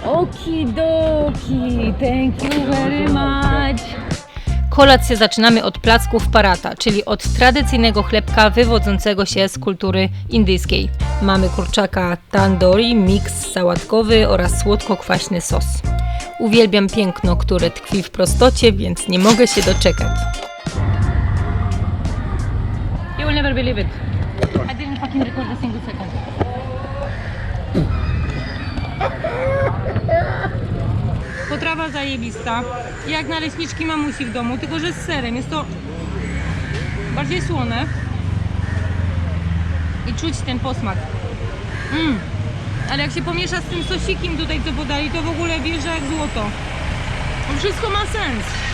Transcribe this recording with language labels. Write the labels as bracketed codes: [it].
[en] Okidoki, thank you very much. [pl] Kolację zaczynamy od placków parata, czyli od tradycyjnego chlebka wywodzącego się z kultury indyjskiej. Mamy kurczaka tandoori, miks sałatkowy oraz słodko-kwaśny sos. Uwielbiam piękno, które tkwi w prostocie, więc nie mogę się doczekać. [en] You will never believe it. I didn't fucking record a single second. [pl] Potrawa zajebista, jak naleśniczki mamusi w domu, tylko że z serem. Jest to bardziej słone i czuć ten posmak. Ale jak się pomiesza z tym sosikiem tutaj, co podali, to w ogóle wjeżdża jak złoto. To wszystko ma sens.